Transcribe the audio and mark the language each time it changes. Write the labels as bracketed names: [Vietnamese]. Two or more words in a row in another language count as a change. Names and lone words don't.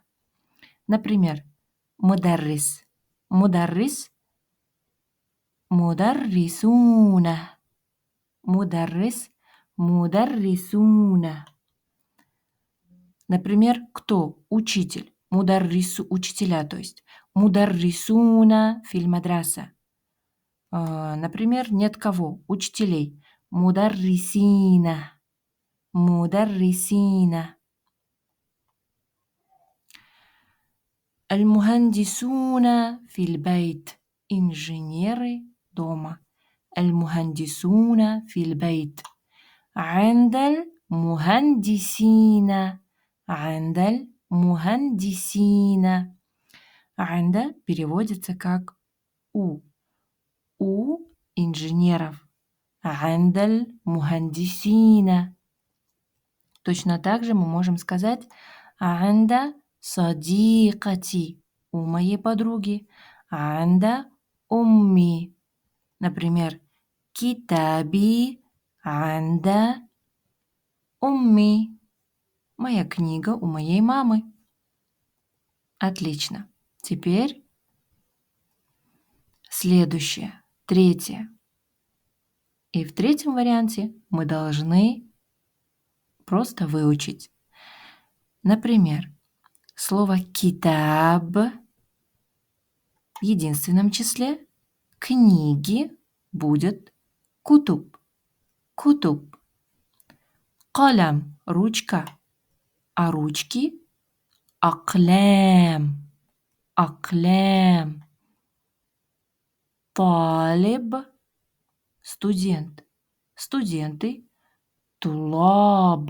[Arabic] Например, مدرس مدرس مدرسون مدرس مدرسون. [Russian] Например, кто? Учитель. [Arabic] مدرسو – [Russian] учителя, то есть. [Arabic] مدرسون في المدرسة. [Russian] Например, нет кого? Учителей. [Arabic] مدرسين مدرسين. المهندسون في البيت. [Russian] Инженеры дома. [Arabic] المهندسون في البيت. عند المهندسين. عند المهندسين. [Russian] عند переводится как у инженеров. [Arabic] عند المهندسين. [Russian] Точно так же мы можем сказать [Arabic] عند صديقتي. [Russian] У моей подруги. [Arabic] عند أمي. Например, كتابي عند أمي. [Russian] Моя книга у моей мамы. Отлично. Теперь Следующее, третье. И в третьем варианте мы должны просто выучить. Например, слово «китаб» в единственном числе, книги будет «кутуб». Кутуб. Калям – ручка, а ручки – аклям. Аклям. Талиб – студент. Студенты – тулаб.